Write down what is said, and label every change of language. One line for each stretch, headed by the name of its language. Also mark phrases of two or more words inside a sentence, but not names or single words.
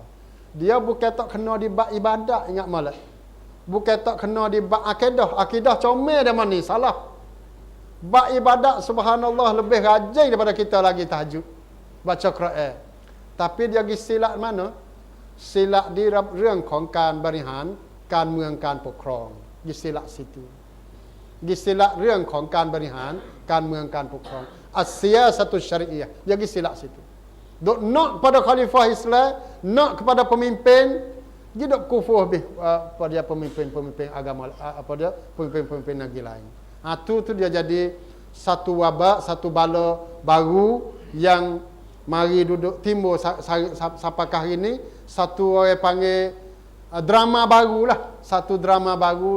Malay: Dia bukan tak kena di bab ibadat, ingat malah. Bukan tak kena di bab akidah. Akidah comel dah mana, salah. Bab ibadat subhanallah lebih rajin daripada kita lagi tahajud. Baca Quran. Tapi dia pergi silap mana? Silap di
Thai: รื่องของการบริหารการเมืองการปกครอง
Malay: Pergi silap situ. Pergi silap
Thai: เรื่องของการบริหารการเมืองการปกครอง
Arabic: السياسة الشرعية.
Malay: Dia pergi silap situ. Duk nak pada khalifah Islam, nak kepada pemimpin, dia duk kufur habis pada pemimpin-pemimpin agama, pemimpin-pemimpin negeri lain. Tu dia jadi satu wabak, satu bala baru yang mari duduk timbul sampai hari ini, satu orang panggil drama barulah, satu drama baru.